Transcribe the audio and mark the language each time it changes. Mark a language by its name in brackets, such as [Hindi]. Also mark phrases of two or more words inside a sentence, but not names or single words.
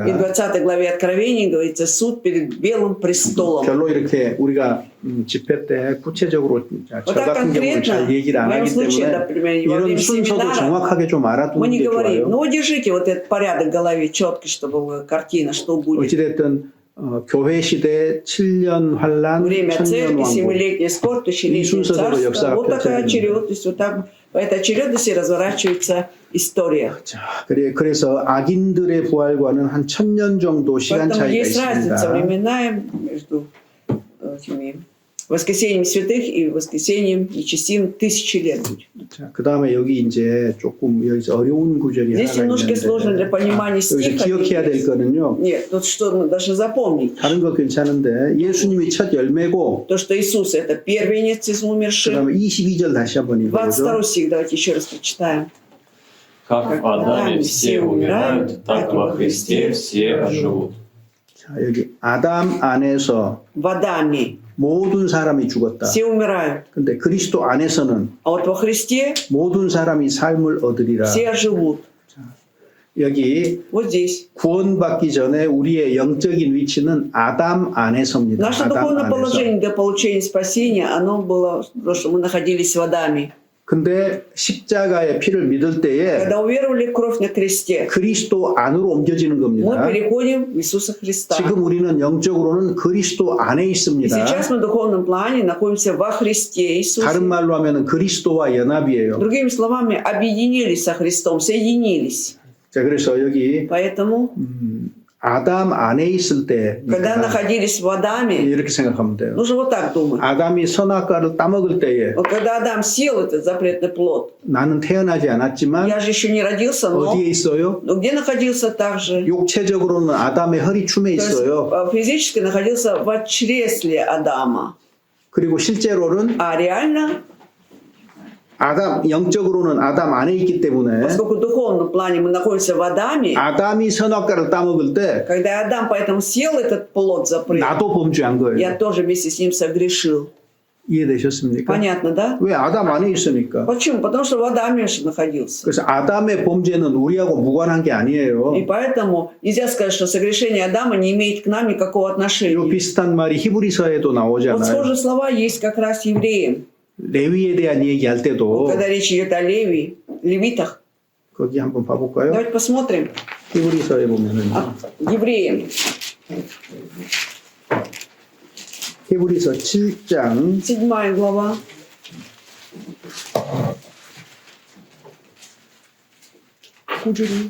[Russian] И в 20 главе Откровения говорится суд перед Белым престолом. [Korean] 별로 이렇게 우리가 집회 때 구체적으로 저 [Russian] так [Korean] 같은 경우는 잘 [Russian] конкретно, [Korean] 얘기를 안 [Russian] в моем [Korean] 하기 [Russian] случае, [Korean] 때문에 [Russian] например, во [Korean] 이런 [Russian] время [Korean] 순서도 [Russian] семинара [Korean] 정확하게 좀 [Russian] Мы [Korean] 알아두는 [Russian] не [Korean] 게 [Russian] говорим, [Korean] 좋아요. [Russian] ну держите вот этот порядок в голове четко, чтобы была картина, что будет. [Korean] 어찌됐든 교회 시대 7년 환란, [Russian] Время [Korean] 천년 [Russian] церкви, [Korean] 왕국 [Russian] семилетняя скорбь, тысячелетнее [Korean] 순서대로 [Russian] царство. [Korean] 역사가 [Russian] Вот такая [Korean] 펼쳐집니다. [Russian] очередность, вот так по этой очередности разворачивается история. [Korean] 자, 그래서 악인들의 부활과는 한 1000년 정도 시간 [Russian] Поэтому [Korean] 차이가 [Russian] есть разница [Korean] 있습니다. [Russian] временная между этими воскресением святых и воскресением нечестивым 1000 лет будет. [Korean] 자, 그 다음에 여기 이제 조금 여기서 어려운 구절이 [Russian] Здесь [Korean] 하나 [Russian] немножко сложно для [Korean] 있는데 [Russian] понимания [Korean] 여기서 [Russian] стиха. [Korean] 기억해야 될 거는요. [Russian] Нет, тут что мы должны запомнить. [Korean] 다른 거 괜찮은데 예수님이 첫 열매고 [Russian] То, что Иисус это первенец из [Korean] 그 [Russian] умерших. [Korean] 다음에 22절 다시 한번 [Russian] 22 [Korean] 읽어보죠. [Russian] стих, давайте еще раз прочитаем. Как в Адаме все умирают, так во Христе все оживут. [Korean] 자, 여기 아담 안에서 [Russian] В Адаме [Korean] 모든 사람이 죽었다. [Russian] все умирают, [Korean] 근데 그리스도 안에서는 [Russian] а вот во Христе [Korean] 모든 사람이 삶을 얻으리라. [Russian] все оживут. [Korean] 여기 [Russian] Вот здесь. [Korean] 구원받기 전에 우리의 영적인 위치는 아담 안에서입니다. [Russian] Наше [Korean] 아담 [Russian] духовное [Korean] 안에서. [Russian] положение для получения спасения, оно было, то, что мы находились в Адаме. [Korean] 근데 십자가의 피를 믿을 때에 [Russian] Когда уверовали в кровь на кресте, [Korean] 그리스도 안으로 옮겨지는 [Russian] мы [Korean] 겁니다. [Russian] переходим в Иисуса Христа. [Korean] 지금 우리는 영적으로는 그리스도 안에 [Russian] И [Korean] 있습니다. [Russian] сейчас мы в духовном плане находимся во Христе Иисусе. [Korean] 다른 말로 하면 그리스도와 연합이에요. [Russian] Другими словами, объединились со Христом, соединились. [Korean] 자, 그래서 여기 [Russian] Поэтому, [Korean] 아담 안에 있을 때 [Russian] когда находились в Адаме, [Korean] 이렇게 생각하면 돼요. [Russian] нужно вот так думать. [Korean] 아담이 선악과를 따먹을 때에 [Russian] Вот когда Адам съел этот запретный плод, [Korean] 나는 태어나지 않았지만 [Russian] я же еще не родился, но [Korean] 어디에 있어요? [Russian] где находился также? [Korean] 육체적으로는 아담의 허리춤에 [Russian] То есть [Korean] 있어요. [Russian] физически находился в чресле Адама. [Korean] 그리고 실제로는 [Russian] А реально, [Korean] 영적으로는 아담 안에 있기 때문에 [Russian] поскольку в духовном плане мы находимся в Адаме, [Korean] 아담이 선악과를 따먹을 때 [Russian] когда Адам поэтому съел этот плод запретный, [Korean] 나도 범죄한 [Russian] я [Korean] 거예요. [Russian] тоже вместе с ним согрешил. [Korean] 이해되셨습니까? [Russian] Понятно, да? [Korean] 왜 아담 안에 있으니까. [Russian] Почему? Потому что в Адаме же находился. [Korean] 그래서 아담의 범죄는 우리하고 무관한 게 아니에요. [Russian] И поэтому нельзя сказать, что согрешение Адама не имеет к нам никакого [Korean] 이 [Russian] отношения. [Korean] 비슷한 말이 히브리서에도 [Russian] Вот [Korean] 나오잖아요. [Russian] схожие слова есть как раз евреям. [Korean] 레위에 대한 얘기할 때도 [Russian] Когда речь идет о левитах. [Korean] 거기 한번 봐볼까요? [Russian] Давайте посмотрим. [Korean] 히브리서에 보면은 [Russian] Евреям. [Korean] 히브리서 7장 [Russian] 7 глава. Куджери.